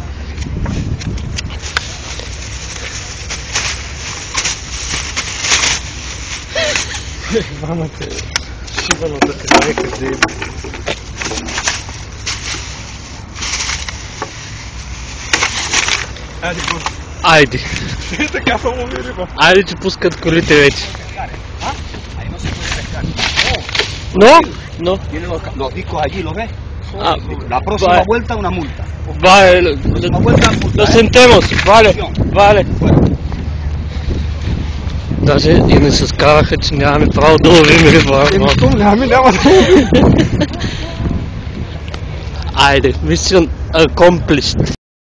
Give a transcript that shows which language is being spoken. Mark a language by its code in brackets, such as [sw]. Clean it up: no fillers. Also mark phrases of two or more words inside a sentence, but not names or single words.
[bg] Мама те, шибаната се знае къде е. Айде, бро. Айде. Така само ми риба. Айде, че пускат колите вече. [es] Ahí no se puede pescar. No. Tiene los discos allí, ¿lo ves? Ah, La próxima vuelta una multa. vale, Próxima vuelta multa. lo sentemos, vale. [bg] Даже и не се скараха, че нямаме право да ловим риба. Няма. Айде, [en] mission accomplished.